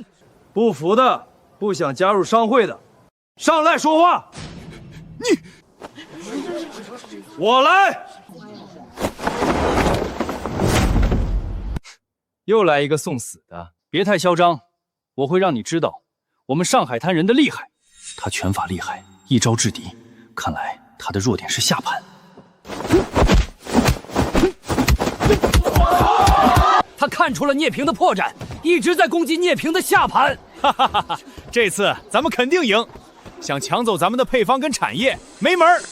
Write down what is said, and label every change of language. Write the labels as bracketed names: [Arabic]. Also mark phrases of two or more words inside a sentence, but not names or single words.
[Chinese] 不服的，不想加入商會的，上來說話。我來。又來一個送死的，別太囂張，我會讓你知道我們上海灘人的厲害。他拳法厲害，一招制敵，看來他的弱點是下盤。他看出了聶平的破綻，一直在攻擊聶平的下盤。哈哈哈哈！這次咱們肯定贏，想搶走咱們的配方跟產業，沒門兒。